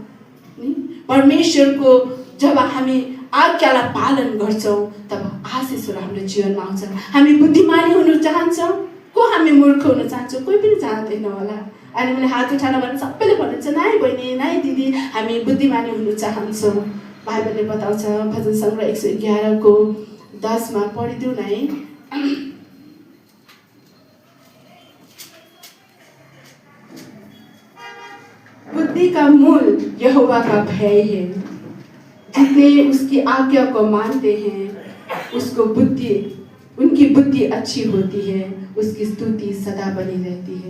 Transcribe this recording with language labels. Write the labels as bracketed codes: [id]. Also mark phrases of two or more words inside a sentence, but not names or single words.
[ne] परमेश्वरको जब हामी आज्ञालाई पालन गर्छौँ तब आशिषहरू हाम्रो जीवनमा आउँछ। हामी बुद्धिमानी हुन चाहन्छौँ, को हामी मूर्ख हुन चाहन्छौँ? कोही पनि चाहँदैन होला। अनि मैले हात उठाएर भने सबैले भन्नुहुन्छ, नाइ बहिनी, नाइ दिदी, हामी बुद्धिमानी हुन चाहन्छौँ। बाइबलले बताउँछ, भजन सङ्ग्रह 111 10 पढिदिउँ न है। [hi] बुद्धि का मूल यहोवा का भय है, जितने उसकी आज्ञा को मानते हैं उनकी बुद्धि अच्छी होती है, उसकी स्तुति सदा बनी रहती है।